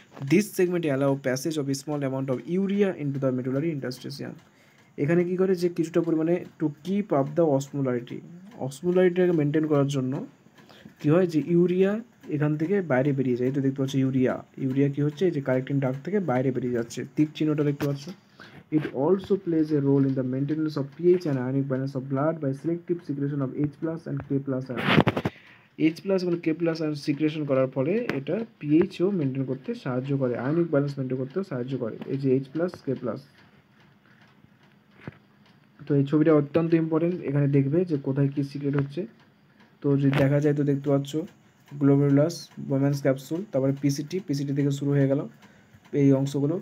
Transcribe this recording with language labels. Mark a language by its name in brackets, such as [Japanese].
[English] This segment allow passage of small amount of urea into the medullary interstitium. [Bangla] এখানে কী করে, যে কিছুটা পরিমাণে [English] to keep up the [Bangla] অসমোলারিটিটাকে maintain করার জন্য কী হয়, যে ইউরিয়া এখান থেকে বাইরে বেরিয়ে যায়। তো দেখতে পাচ্ছ ইউরিয়া কী হচ্ছে, যে কালেক্টিং ডাক্ট থেকে বাইরে বেরিয়ে যাচ্ছে, তীর চিহ্নটা দেখতে পাচ্ছ। [English] It also plays a role in the maintenance of pH and ionic balance of blood by selective secretion of H plus and K plus ion. [Bangla] H plus এবং K প্লাস আয়ন সিক্রেশন করার ফলে এটা পিএইচও maintain করতে সাহায্য করে, ionic balance maintain করতেও সাহায্য করে, এই যে H প্লাস K প্লাস। তো এই ছবিটা অত্যন্ত ইম্পর্টেন্ট, এখানে দেখবে যে কোথায় কী সিক্রেট হচ্ছে। তো যদি দেখা যায় তো দেখতে পাচ্ছ গ্লোমেরুলাস, বোম্যান্স ক্যাপসুল, তারপরে পিসিটি থেকে শুরু হয়ে গেল এই অংশগুলো।